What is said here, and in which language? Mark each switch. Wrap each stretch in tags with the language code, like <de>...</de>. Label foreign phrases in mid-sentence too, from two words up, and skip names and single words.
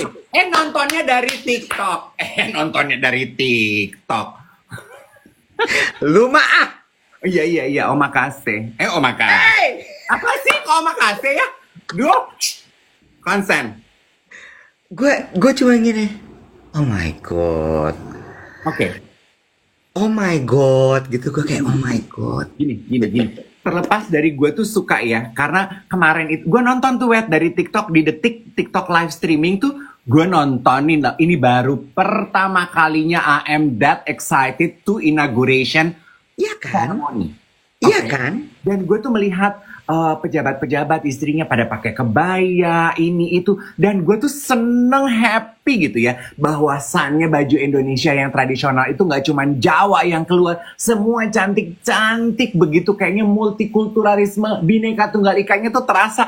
<id>nontonnya dari TikTok. lu maaf. Iya, omakase. Omakase. Hey! Apa sih kok omakase ya? Duh. Konsen. Gue cuma gini,</id> <en>oh my god,</en> <id>Oke.</id> <en>oh my god,</en> <id>gitu. Gue kayak</id> <en>oh my god.</en> <id>Gini. Terlepas dari gue tuh suka ya, karena kemarin itu gue nonton tuh dari TikTok di detik TikTok</id> <en>live streaming</en> <id>tuh gue nontonin. Ini baru pertama kalinya</id> <en>I am that excited to inauguration</en> <id>Iya kan?</id> <en>ceremony.</en> <id>Iya Oke. kan? Dan gue tuh melihat pejabat-pejabat istrinya pada pakai kebaya ini itu, dan gue tuh seneng happy gitu ya, bahwasannya baju Indonesia yang tradisional itu nggak cuma Jawa yang keluar, semua cantik-cantik begitu, kayaknya multikulturalisme bineka tunggal ikanya tuh terasa.</id>